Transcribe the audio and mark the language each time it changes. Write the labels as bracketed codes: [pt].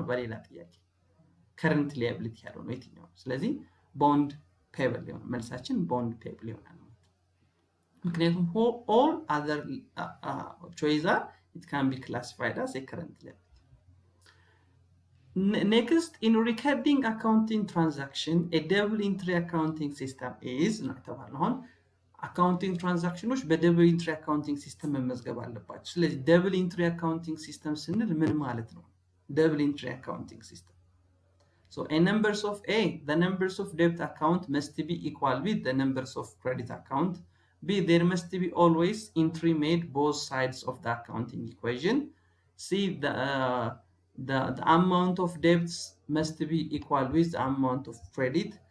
[am] በሌላ ጥያቄ current liability ያልሆነው የትኛው ነው? [en] ስለዚህ bond payable [am] ይሆናል መልሳችን፣ [en] bond payable [am] ይሆናል። ምክንያቱም [en] all other choices are it can be classified as a current liability. Next, in recording accounting transaction, a double entry accounting system is [am] ነው። አካውንቲንግ ትራንዛክሽኖች በደብል ኢንትሪ አካውንቲንግ ሲስተም መመዝገብ አለባቸው። ስለዚህ ደብል ኢንትሪ አካውንቲንግ ሲስተም ስንል ምን ማለት ነው? [en] ደብል ኢንትሪ አካውንቲንግ ሲስተም so a numbers of a the numbers of debt account must be equal with the numbers of credit account. b there must be always entry made both sides of the accounting equation. c the amount of debts must be equal with the amount of credit.